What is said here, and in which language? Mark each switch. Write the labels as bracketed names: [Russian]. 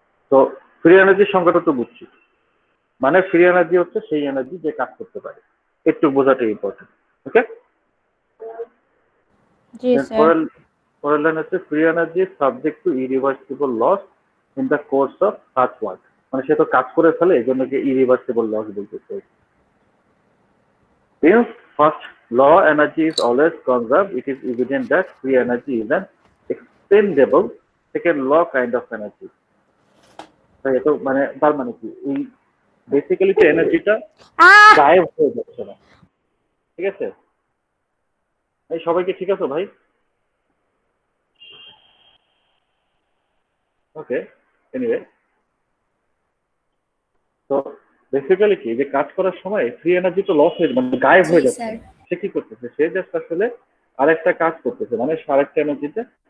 [Bangla] তো ফ্রি এনার্জির সংজ্ঞাটা তো বুঝছি, মানে ফ্রি এনার্জি হচ্ছে সেই এনার্জি যে কাজ করতে পারে, একটু বোঝাটা ইম্পর্টেন্ট। ওকে, জি স্যার। পরের লাইন হচ্ছে [English] Free energy subject to irreversible loss in the course of such work. [Bangla] মানে সে তো কাজ করে ফেলে, এই জন্য কি ইরিভার্সিবল লস বলতেছে। [English] Since first law energy is always conserved, it is evident that free energy is an expendable second law kind of energy. [Bangla] তাই তো মানে তার মানে কি এই বেসিক্যালি তো এনার্জিটা গায়েব হয়ে যাচ্ছে না। ঠিক আছে, এই সবাইকে ঠিক আছে ভাই? ওকে, এনিওয়ে, তো বেসিক্যালি কি যে কাজ করার সময় ফ্রি এনার্জি তো লস হয়ে মানে গায়েব হয়ে যাচ্ছে। সে কি করতেছে? সে জাস্ট আসলে আরেকটা কাজ করতেছে, মানে আরেকটা এনার্জিতে